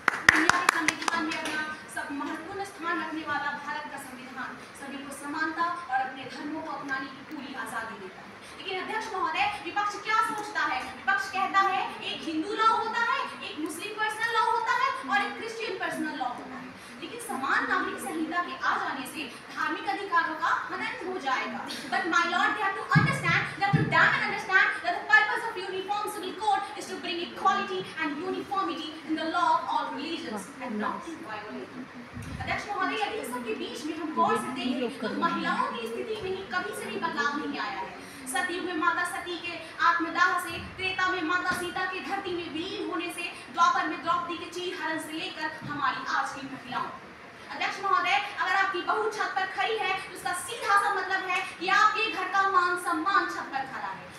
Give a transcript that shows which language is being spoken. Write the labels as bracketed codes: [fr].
[hi] दुनिया के संविधान में अपना सब महत्वपूर्ण स्थान रखने वाला भारत का संविधान सभी को समानता और अपने धर्मों को अपनाने की पूरी आजादी देता है। लेकिन अध्यक्ष महोदय, विपक्ष क्या सोचता है? विपक्ष कहता है एक हिंदू लॉ होता है, एक मुस्लिम पर्सनल लॉ होता है और एक क्रिश्चियन पर्सनल लॉ होता है। लेकिन समान नागरिक संहिता के आ जाने से धार्मिक अधिकारों का हनन हो जाएगा। [en] But my lord, they have to understand, they have to damn and understand that the purpose of uniform civil code is to bring equality and uniformity in the law of all religions and not to violate it. [hi] अध्यक्ष महोदय, यदि इस सबके बीच में हम गौर से देखें तो महिलाओं की स्थिति में कभी से भी बदलाव नहीं आया है। सतयुग में माता सती के आत्मदाह से, त्रेता में माता सीता के धरती में विलीन होने से, द्वापर में द्रौपदी के चीरहरण से लेकर हमारी आज की महिलाओं। अध्यक्ष महोदय, अगर आपकी बहू छत पर खड़ी है तो उसका सीधा सा मतलब है कि आपके घर का मान सम्मान छत पर खड़ा है।